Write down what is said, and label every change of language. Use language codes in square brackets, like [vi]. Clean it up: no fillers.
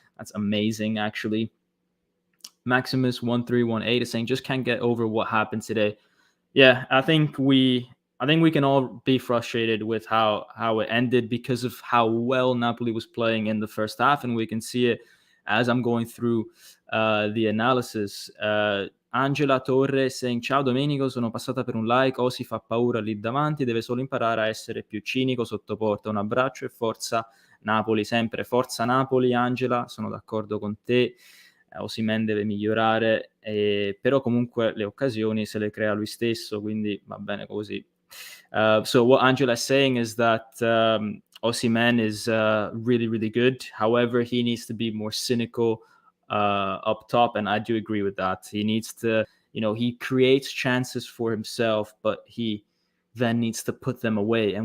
[en] That's amazing, actually. Maximus1318 is saying, just can't get over what happened today. Yeah, I think we can all be frustrated with how it ended because of how well Napoli was playing in the first half, and we can see it as I'm going through the analysis. [it] Angela Torre [en] saying, [it] ciao Domenico, sono passata per un like, Osi fa paura lì davanti, deve solo imparare a essere più cinico sotto porta. Un abbraccio e forza Napoli, sempre forza Napoli. Angela, sono d'accordo con te. Osimhen deve migliorare, però comunque le occasioni se le crea lui stesso, quindi va bene così. [en] So what Angela is saying is that Osimhen is really, really good. However, he needs to be more cynical up top, and I do agree with that. He needs to, he creates chances for himself, but he then needs to put them away.